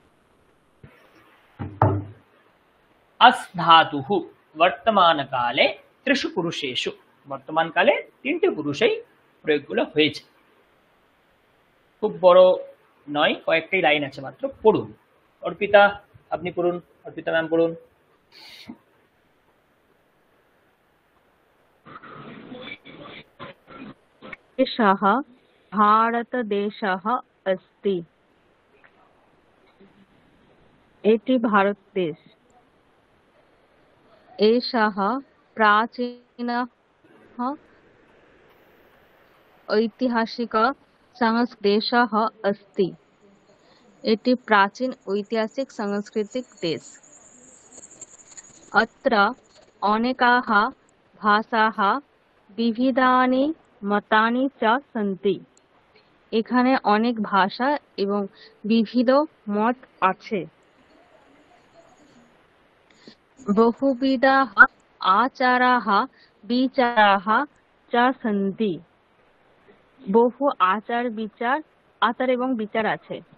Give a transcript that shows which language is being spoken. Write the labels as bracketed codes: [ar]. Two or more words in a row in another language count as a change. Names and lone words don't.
[sa] अस् धातुः वर्तमानकाले ত্রিষু পুরুষেষু, [bn] বর্তমানকালে 3টে পুরুষেই প্রয়োগগুলো হয়েছে। খুব বড় নয়, কয়েকটাই লাইন আছে মাত্র, পড়ুন। অর্পিতা আপনি পড়ুন, অর্পিতা ম্যাম পড়ুন। [sa] एषः भारतदेशः अस्ति। [bn] এটি ভারত দেশ। [sa] एषः प्राचीनः ऐतिहासिक देशः अस्ति। [bn] এটি প্রাচীন ঐতিহাসিক সাংস্কৃতিক দেশ। [sa] अत्र अनेकाः भाषाः विविधानि मतानि च सन्ति। [bn] এখানে অনেক ভাষা এবং বিবিধ মত আছে। [sa] বহুবিধাः আচারাः বিচারাः চ সन्ति। [bn] বহু আচার এবং বিচার আছে।